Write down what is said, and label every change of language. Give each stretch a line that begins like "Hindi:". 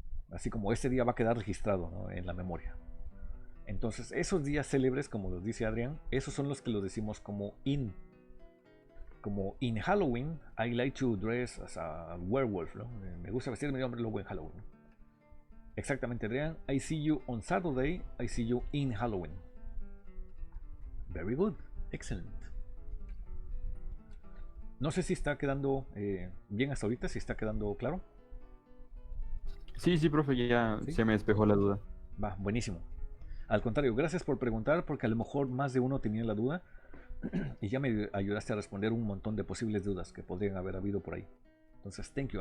Spanish: Así como este día va a quedar registrado, ¿no?, en la memoria. Entonces, esos días célebres, como los dice Adrián, esos son los que los decimos como in Halloween, I like to dress as a werewolf, ¿no? Me gusta vestirme de hombre lobo en Halloween, ¿no? Exactamente, Adrián.
English: I see you on Saturday, I see you in Halloween. Very good, excellent.
Spanish: No sé si está quedando bien hasta ahorita, si está quedando claro. Sí, profe, ya ¿Sí? se me despejó la duda. Va, buenísimo. Al contrario, gracias por preguntar, porque a lo mejor más de uno tenía la duda y ya me ayudaste a responder un montón de posibles dudas que podrían haber habido por ahí. Entonces, thank you.